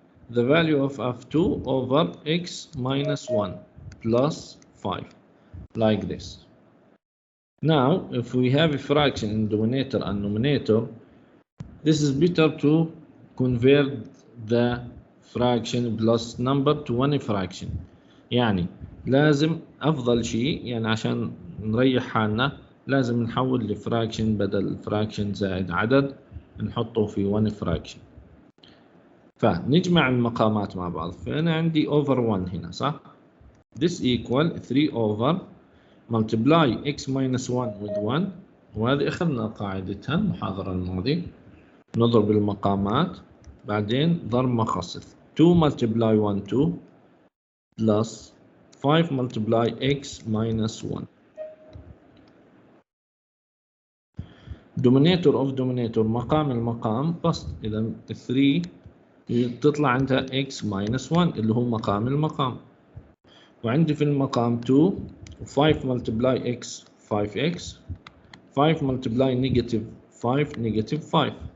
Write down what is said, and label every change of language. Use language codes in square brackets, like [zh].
[en] The value of f 2 over x minus 1 plus 5, like this. Now if we have a fraction in denominator and numerator, this is better to convert the fraction plus number to one fraction. [ar] يعني لازم أفضل شيء، يعني عشان نريح حالنا لازم نحول لفراكشن، بدل fraction زائد عدد نحطه في [en] one fraction. [ar] فنجمع المقامات مع بعض. فأنا عندي over 1 هنا، صح؟ [en] This equal 3 over multiply x minus 1 with 1، [ar] وهذه أخذنا قاعدتها المحاضرة الماضية. نضرب المقامات، بعدين ضرب مخصص. [en] 2 multiply 1 2 plus 5 multiply x minus 1. Denominator of denominator، [ar] مقام المقام بسط. إذا 3 تطلع عندها x minus 1 اللي هو مقام المقام. وعندي في المقام 2 و5 multiply x 5x، 5 multiply negative 5 negative 5.